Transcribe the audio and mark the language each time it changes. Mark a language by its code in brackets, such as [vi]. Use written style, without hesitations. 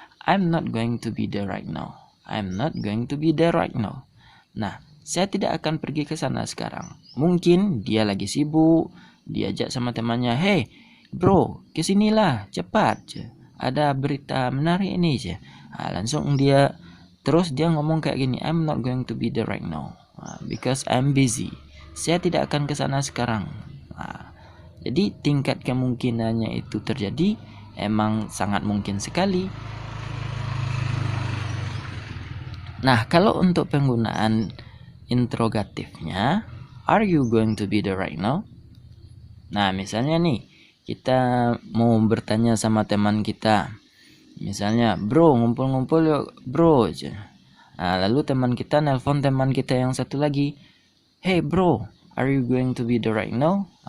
[en] I'm not going to be there right now. I'm not going to be there right now. [id] Nah, saya tidak akan pergi ke sana sekarang. Mungkin dia lagi sibuk, diajak sama temannya, hey bro, kesinilah, cepat. Ada berita menarik ini. Nah, langsung dia ngomong kayak gini, [en] I'm not going to be there right now. Because I'm busy. [id] Saya tidak akan ke sana sekarang. Nah, jadi tingkat kemungkinannya itu terjadi emang sangat mungkin sekali. Nah, kalau untuk penggunaan interrogatifnya, [en] are you going to be there right now? [id] Nah, misalnya nih, kita mau bertanya sama teman kita. Misalnya, bro, ngumpul-ngumpul yuk, bro. Nah, lalu teman kita nelpon teman kita yang satu lagi. [en] Hey bro, are you going to be there right now?